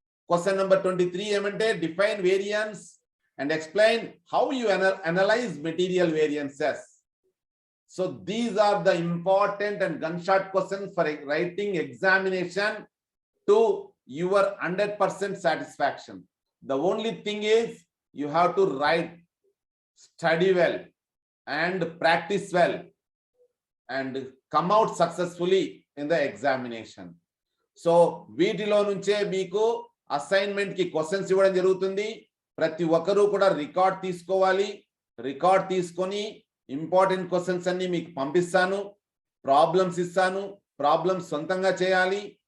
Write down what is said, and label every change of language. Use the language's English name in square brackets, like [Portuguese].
[English] question number 23 [Telugu] ఏమంటే [English] Define variance and explain how you analyse material variances. So these are the important and gun shot questions for writing examination to your 100% satisfaction. The only thing is you have to write, study well and practice well and come out successfully in the examination. [Telugu] So వీటిలో నుంచే మీకు assignment కి questions ఇవ్వడం జరుగుతుంది. ప్రతి ఒక్కరూ కూడా record తీసుకోవాలి. రికార్డ్ తీసుకొని ఇంపార్టెంట్ క్వశ్చన్స్ అన్ని మీకు పంపిస్తాను, ప్రాబ్లమ్స్ ఇస్తాను, ప్రాబ్లమ్స్ సొంతంగా చేయాలి.